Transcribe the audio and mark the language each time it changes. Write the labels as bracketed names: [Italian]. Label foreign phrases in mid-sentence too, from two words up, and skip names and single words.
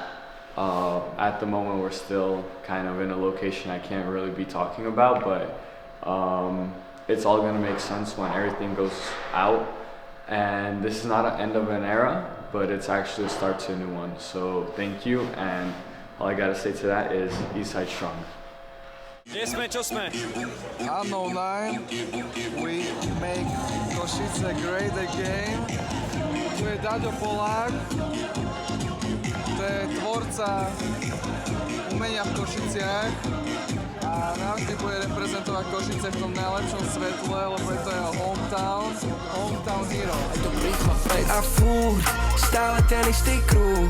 [English] At the moment, we're still kind of in a location I can't really be talking about, but it's all gonna make sense when everything goes out. And this is not an end of an era, but it's actually a start to a new one. So thank you, and all I gotta say to that is Eastside Strong. [Slovak] Kde sme, čo sme? unk9, [English] we make Košice great again. [Slovak] Tu je Daďo Polák, to je tvorca umenia v Košiciach a navždy bude reprezentovať Košice v tom najlepšom svetle, lebo je to jeho [English] hometown hero. [Slovak] Aj to rýchlo pred a furt, stále ten istý kruh.